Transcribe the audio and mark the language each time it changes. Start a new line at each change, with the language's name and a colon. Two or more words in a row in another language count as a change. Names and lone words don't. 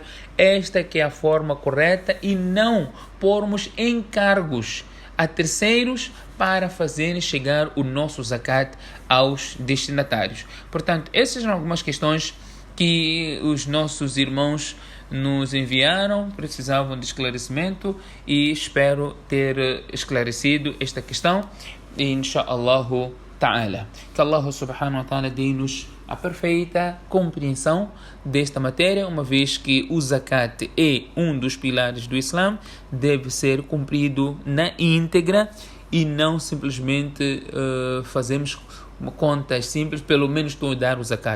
Portuguese: Esta que é a forma correta, e não pormos encargos a terceiros para fazerem chegar o nosso zakat aos destinatários. Portanto, essas são algumas questões que os nossos irmãos nos enviaram, precisavam de esclarecimento, e espero ter esclarecido esta questão,
Arabic: إن شاء الله تعالى.
Portuguese: Que Allah
Arabic: سبحانه وتعالى
Portuguese: dê-nos a perfeita compreensão desta matéria, uma vez que o zakat é um dos pilares do Islã, deve ser cumprido na íntegra e não simplesmente fazemos contas simples, pelo menos estou a dar o zakat.